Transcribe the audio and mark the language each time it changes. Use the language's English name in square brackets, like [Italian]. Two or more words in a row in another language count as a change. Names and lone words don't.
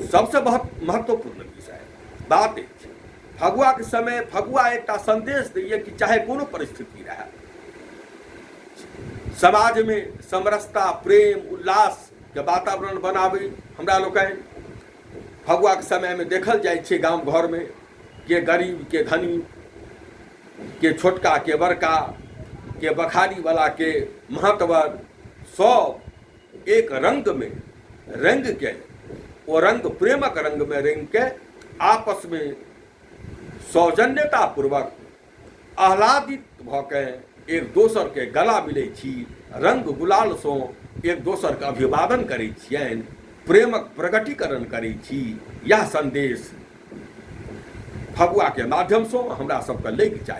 [Maithili] सबसे बहुत महत्वपूर्ण विषय बात अछि फगुआ के समय फगुआ एक संदेश दैए कि चाहे कोनो परिस्थिति रहे, समाज में समरसता प्रेम उल्लास के वातावरण बनाबे। हमरा लोकनि फगुआ के समय में देखल जाइ छै गांव घर में के गरीब के धनी, के छोटका के बड़का, के बखारी वाला के महतवर, सब एक रंग में रंग के वो रंग प्रेमक रंग में रंग के आपस में सौजन्यता पूर्वक आह्लादित भ के एक दोसर के गला मिलै छी, रंग गुलाल सँ एक दोसर के अभिवादन करै छियनि, प्रेमक प्रकटीकरण करै छी। यह संदेश फगुआ के माध्यम से हमरा सबके लैके चाही।